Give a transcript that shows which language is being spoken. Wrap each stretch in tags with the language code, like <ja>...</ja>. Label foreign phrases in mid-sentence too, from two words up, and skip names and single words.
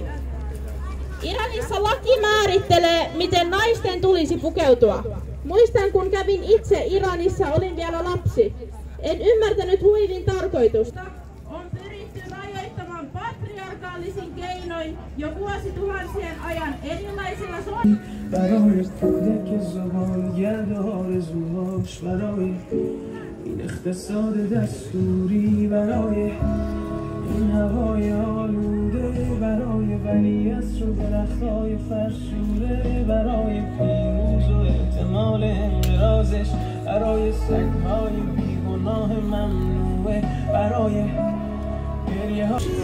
<fi>Iranissa laki määrittelee, miten naisten tulisi pukeutua. Muistan, kun kävin itse Iranissa, olin vielä lapsi. En ymmärtänyt huivin tarkoitusta. On pyritty rajoittamaan patriarkaalisin keinoin jo vuosituhansien ajan erilaisilla</fi> <fa>این اقتصاد دستوری برای این هوای آلوده برای ولیعصر و درختای فرسوده برای پیروز و احتمال انقراضش برای سگ‌های بیگناه ممنوعه برای گریه ها</fa>